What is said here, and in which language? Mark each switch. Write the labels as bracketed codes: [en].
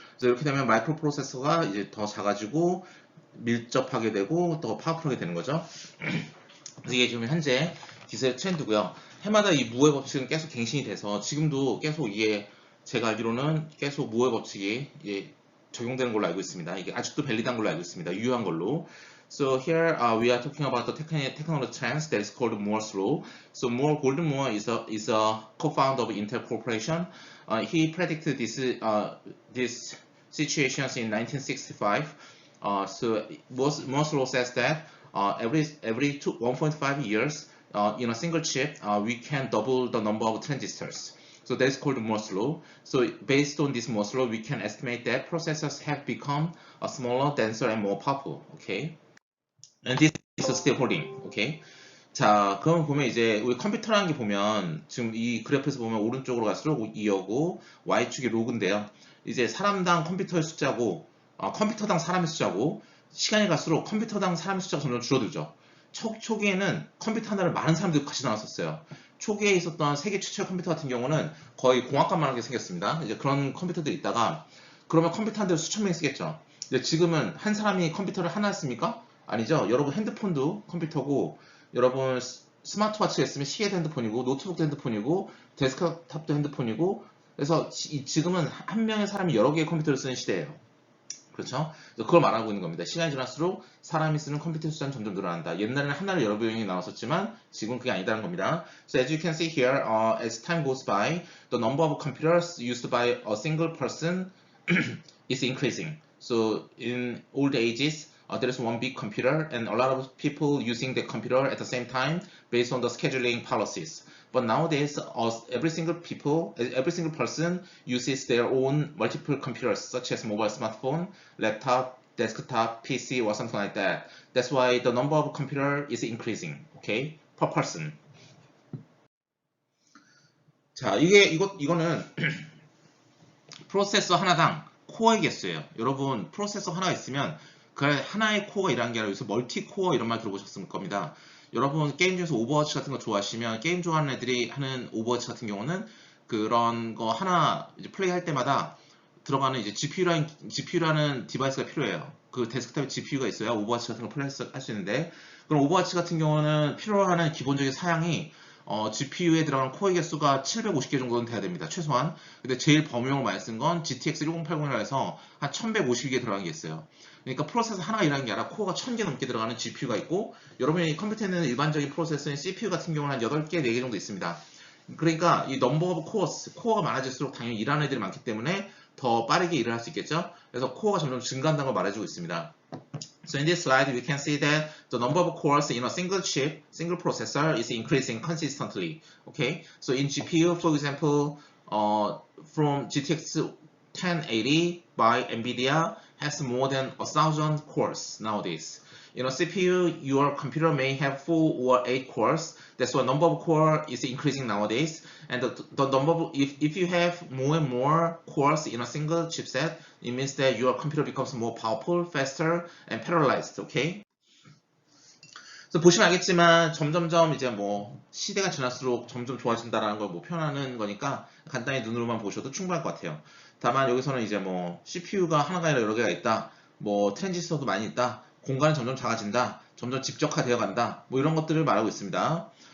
[ko] 그래서 이렇게 되면 마이크로 프로세서가 이제 더 작아지고 밀접하게 되고 더 파워풀하게 되는 거죠. 그래서 이게 지금 현재 기술의 트렌드고요. 해마다 이 무의 법칙은 계속 갱신이 돼서 지금도 계속 이게 제가 알기로는 계속 무의 법칙이 적용되는 걸로 알고 있습니다. 이게 아직도 밸리드한 걸로 알고 있습니다. 유효한 걸로. [en] So here we are talking about the technology trends that is called Moore's law. So Gordon Moore is a co-founder of Intel Corporation. He predicted this situations in 1965. So Moore's law says that every 1.5 years in a single chip we can double the number of transistors. So that is called Moore's law. So based on this Moore's law, we can estimate that processors have become smaller, denser, and more powerful. Okay, and this is still holding. Okay. [ko] 자, 그럼 보면 이제 우리 컴퓨터라는 게 보면 지금 이 그래프에서 보면 오른쪽으로 갈수록 2하고 Y축이 로그인데요. 이제 사람당 컴퓨터의 숫자고 컴퓨터당 사람의 숫자고 시간이 갈수록 컴퓨터당 사람의 숫자가 점점 줄어들죠. 초기에는 컴퓨터 하나를 많은 사람들이 같이 나눴었어요. 초기에 있었던 세계 최초의 컴퓨터 같은 경우는 거의 공학관만하게 생겼습니다. 이제 그런 컴퓨터들이 있다가 그러면 컴퓨터 한 대로 수천 명이 쓰겠죠. 근데 지금은 한 사람이 컴퓨터를 하나 씁니까? 아니죠. 여러분 핸드폰도 컴퓨터고 여러분 스마트워치가 있으면 시계도 핸드폰이고 노트북도 핸드폰이고 데스크탑도 핸드폰이고 그래서 지금은 한 명의 사람이 여러 개의 컴퓨터를 쓰는 시대예요. 그렇죠? 그걸 말하고 있는 겁니다. 시간이 지날수록 사람이 쓰는 컴퓨터 숫자는 점점 늘어난다. 옛날에는 하나를 여러 명이 나왔었지만 지금은 그게 아니다는 겁니다. [en] So as you can see here, as time goes by, the number of computers used by a single person is increasing. So in old ages, there is one big computer and a lot of people using the computer at the same time based on the scheduling policies. But nowadays, every single person uses their own multiple computers, such as mobile smartphone, laptop, desktop, PC, or something like that. That's why the number of computer is increasing, okay, per person. [ko] 자, 이거는 프로세서 하나당 코어의 개수예요. 여러분, 프로세서 하나가 있으면 그 하나의 코어가 일하는 게 아니라 여기서 멀티 코어 이런 말 들어보셨을 겁니다. 여러분 게임 중에서 오버워치 같은 거 좋아하시면 게임 좋아하는 애들이 하는 오버워치 같은 경우는 그런 거 하나 이제 플레이할 때마다 들어가는 이제 GPU라는 디바이스가 필요해요. 그 데스크탑에 GPU가 있어야 오버워치 같은 거 플레이할 수 있는데 그럼 오버워치 같은 경우는 필요로 하는 기본적인 사양이 GPU에 들어가는 코어 개수가 750개 정도는 돼야 됩니다. 최소한. 근데 제일 범용을 많이 쓴 건 GTX 1080이라 해서 한 1150개 들어가는 게 있어요. 그러니까 프로세서 하나가 일하는 게 아니라 코어가 1000개 넘게 들어가는 GPU가 있고 여러분이 컴퓨터에는 일반적인 프로세서인 CPU 같은 경우는 한 8개, 4개 정도 있습니다. 그러니까 이 넘버 오브 코어가 많아질수록 당연히 일하는 애들이 많기 때문에 더 빠르게 일을 할 수 있겠죠. 그래서 코어가 점점 증가한다는 걸 말해주고 있습니다. [en] So in this slide, we can see that the number of cores in a single chip, single processor is increasing consistently. Okay, so in GPU, for example, from GTX 1080 by NVIDIA has more than 1,000 cores nowadays. In a CPU, your computer may have 4 or 8 cores. That's why number of core is increasing nowadays. And the number of, if you have more and more cores in a single chipset, it means that your computer becomes more powerful, faster, and parallelized. Okay? [ko] 그래서 보시면 알겠지만 점점점 이제 뭐 시대가 지날수록 점점 좋아진다라는 걸 뭐 표현하는 거니까 간단히 눈으로만 보셔도 충분할 것 같아요. 다만 여기서는 이제 뭐 CPU가 하나가 아니라 여러 개가 있다, 뭐 트랜지스터도 많이 있다, 공간은 점점 작아진다, 점점 집적화되어 간다, 뭐 이런 것들을 말하고 있습니다.